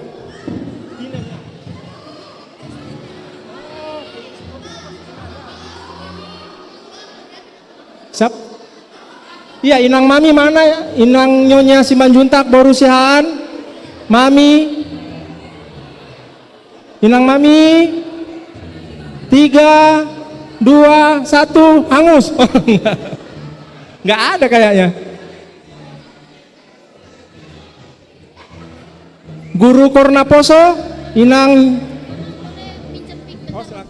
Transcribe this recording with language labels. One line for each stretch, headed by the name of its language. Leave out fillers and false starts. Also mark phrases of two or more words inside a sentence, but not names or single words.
Indonesian: Siap. Iya, Inang Mami mana ya? Inang Nyonya Simanjuntak Borusihaan. Mami. Inang Mami. 3, 2, 1, hangus. Oh, enggak ada kayaknya. Guru Kornaposo, Inang. Oh, silakan.